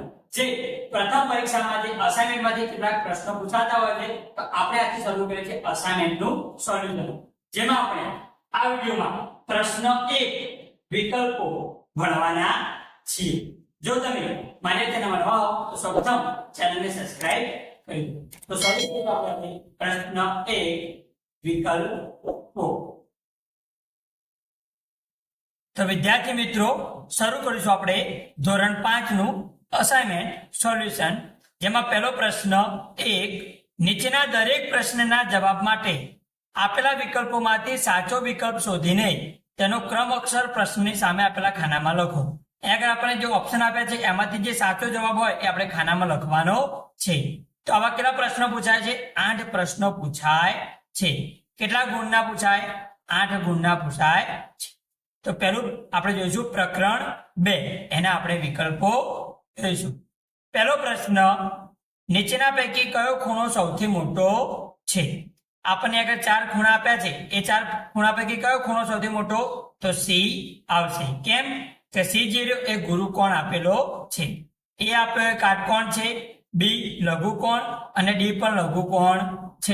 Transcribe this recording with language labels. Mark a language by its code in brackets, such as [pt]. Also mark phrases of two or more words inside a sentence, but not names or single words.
[gu] જે પ્રથમ પરીક્ષામાંથી અસાઇનમેન્ટમાંથી કેટલાક પ્રશ્નો પૂછાતા હોય છે, તો આપણે આજથી શરૂ કરીએ છીએ [en] assignmentનું solution, [gu] જેમાં આપણે આ વિડીયોમાં પ્રશ્ન 1 વિકલ્પો ભણવાના છીએ। જો તમે મારી ચેનલમાં નવા હો તો સૌપ્રથમ [en] channelને subscribe [gu] તો પ્રશ્ન 1 વિકલ્પો। તો વિદ્યાર્થી મિત્રો શરૂ કરીશું આપણે ધોરણ 5 નું [en] assignment solution, [gu] જેમાં પહેલો પ્રશ્ન 1 નીચેના દરેક પ્રશ્નના જવાબ માટે આપેલા વિકલ્પોમાંથી સાચો વિકલ્પ શોધીને તેનો ક્રમ અક્ષર પ્રશ્નની સામે આપેલા ખાનામાં લખો। આગળ આપણે જે ઓપ્શન આપ્યા છે એમાંથી જે સાચો જવાબ હોય એ આપણે ખાનામાં લખવાનો છે। તો આવા કેટલા પ્રશ્ન પૂછાય છે? 8 પ્રશ્ન પૂછાય છે। કેટલા ગુણના પૂછાય? 8 ગુણના પૂછાય છે। તો પહેલું આપણે જોઈશું પ્રકરણ 2, એના આપણે વિકલ્પો જોઈશું। પહેલો પ્રશ્ન, નીચેના પૈકી કયો ખૂણો સૌથી મોટો છે? आपणे આગળ 4 ખૂણા આપ્યા છે, એ 4 ખૂણા પૈકી કયો ખૂણો સૌથી મોટો? તો સી આવશે। કેમ કે સી જે રહ્યો એ ગુરુકોણ આપેલો છે, એ આપેલો કાટકોણ છે, बी लघुकोण અને डी પણ લઘુકોણ છે।